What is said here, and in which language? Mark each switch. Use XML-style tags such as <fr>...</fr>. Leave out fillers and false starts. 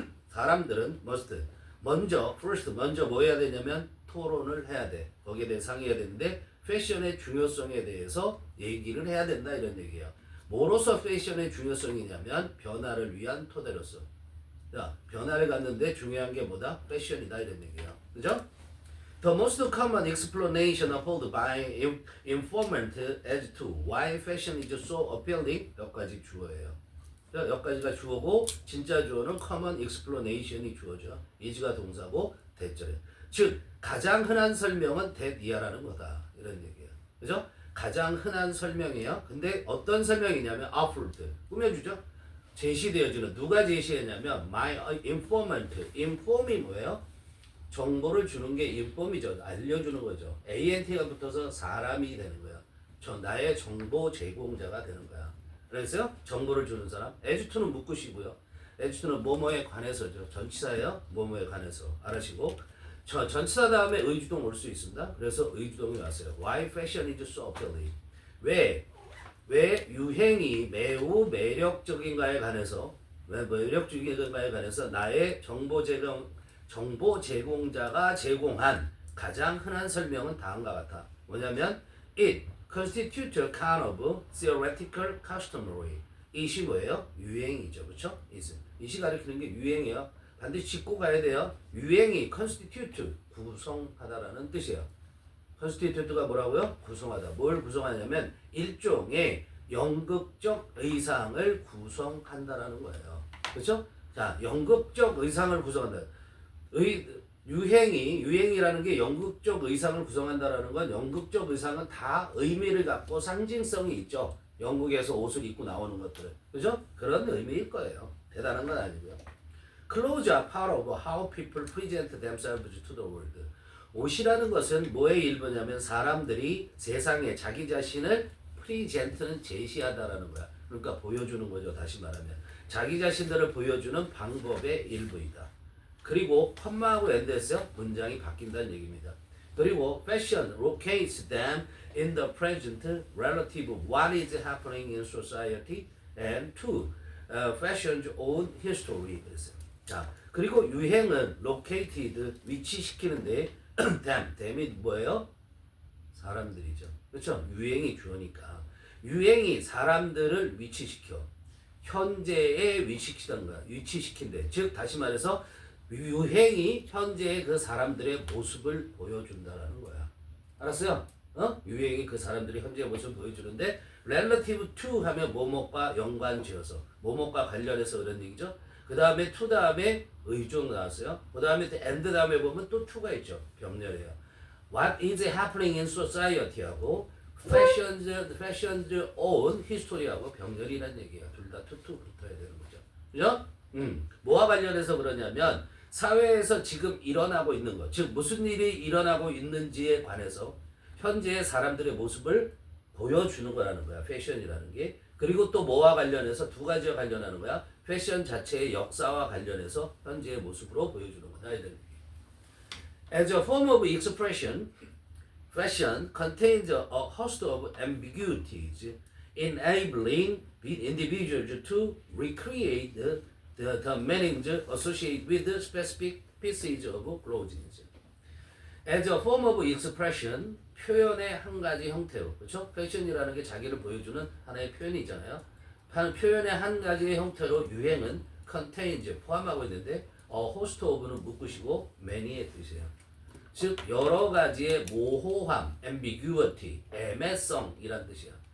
<ko>사람들은 먼저 뭐 해야 되냐면 토론을 해야 돼. 거기에 대해 상의해야 되는데 패션의 중요성에 대해서 얘기를 해야 된다 이런 얘기예요. 뭐로서 패션의 중요성이냐면 변화를 위한 토대로서. 자, 변화를 갖는데 중요한 게 뭐다? 패션이다 이런 얘기예요. 그죠?</ko> <en>The most common explanation offered by informant as to why fashion is so appealing</en> <ko>여기까지 주어예요. 여기까지가 주어고 진짜 주어는 common explanation이 주어죠. is가 동사고 대절이에요. 즉 가장 흔한 설명은 that 이하라는 거다 이런 얘기예요. 그죠? 가장 흔한 설명이에요. 근데 어떤 설명이냐면 offered 꾸며주죠. 제시되어지는 누가 제시했냐면 my informant inform이 뭐예요? 정보를 주는 게 inform이죠. 알려주는 거죠. ANT가 붙어서 사람이 되는 거야. 나의 정보 제공자가 되는 거야. 그래서요 정보를 주는 사람. as-to는 묻고시고요. as-to는 뭐뭐에 관해서죠. 전치사예요. 뭐뭐에 관해서 알으시고 전치사 다음에 의주동 올 수 있습니다. 그래서 의주동이 왔어요.</ko> <en>Why fashion is so appealing?</en> <ko>왜 유행이 매우 매력적인가에 관해서 매력주의에 관해서 나의 정보 제공자가 제공한 가장 흔한 설명은 다음과 같아.</ko> <en>뭐냐면 it constitutes a kind of theoretical customary.</en> <ko>이시 뭐예요? 유행이죠, 그렇죠? 이시 가리키는 게 유행이에요. 반드시 짚고 가야 돼요. 유행이 constitute 구성하다라는 뜻이에요. constitute가 뭐라고요? 구성하다. 뭘 구성하냐면 일종의 연극적 의상을 구성한다라는 거예요. 그렇죠? 자, 연극적 의상을 구성한다. 유행이라는 게 연극적 의상을 구성한다라는 건 연극적 의상은 다 의미를 갖고 상징성이 있죠. 영국에서 옷을 입고 나오는 것들은. 그죠? 그런 의미일 거예요. 대단한 건 아니고요.</ko> <en>Clothes are part of how people present themselves to the world.</en> <ko>옷이라는 것은 뭐의 일부냐면 사람들이 세상에 자기 자신을 프리젠트는 제시하다라는 거야. 그러니까 보여주는 거죠. 다시 말하면 자기 자신들을 보여주는 방법의 일부이다. 그리고 컴마하고 엔드에서 문장이 바뀐다는 얘기입니다.</ko> <en>그리고 fashion locates them in the present relative of what is happening in society and to fashion's own history.</en> <ko>자, 그리고 유행은 located 위치시키는데 them이 뭐예요? 사람들이죠. 그렇죠? 유행이 주어니까 유행이 사람들을 위치시켜 현재에 위치시킨대. 즉 다시 말해서 유행이 현재의 그 사람들의 모습을 보여준다라는 거야. 알았어요? 유행이 그 사람들이 현재의 모습을 보여주는데 relative to 하면 뭐뭐과 연관지어서 뭐뭐과 관련해서 그런 얘기죠. 그 다음에 to 다음에 의종 나왔어요. 그 다음에 and 다음에 보면 또 to가 있죠. 병렬이에요.</ko> <en>What is happening in society하고 fashion's own history하고</en> <ko>병렬이란 얘기예요. 둘 다 to 붙어야 되는 거죠. 그죠? 뭐와 관련해서 그러냐면 사회에서 지금 일어나고 있는 것, 즉 무슨 일이 일어나고 있는지에 관해서 현재의 사람들의 모습을 보여주는 거라는 거야. 패션이라는 게. 그리고 또 뭐와 관련해서 두 가지와 관련하는 거야. 패션 자체의 역사와 관련해서 현재의 모습으로 보여주는 거다.</ko> <en>As a form of expression, fashion contains a host of ambiguities, enabling individuals to recreate the meanings associated with the specific pieces of clothing. As a form of expression,</en> <ko>표현의 한 가지 형태로, 그렇죠? 패션이라는 게 자기를 보여주는 하나의 표현이잖아요. 표현의 한 가지의 형태로 유행은 contains 포함하고 있는데 a host of는 묶으시고 many의 뜻이에요. 즉 여러 가지의 모호함, ambiguity, 애매성이란 뜻이야.</ko>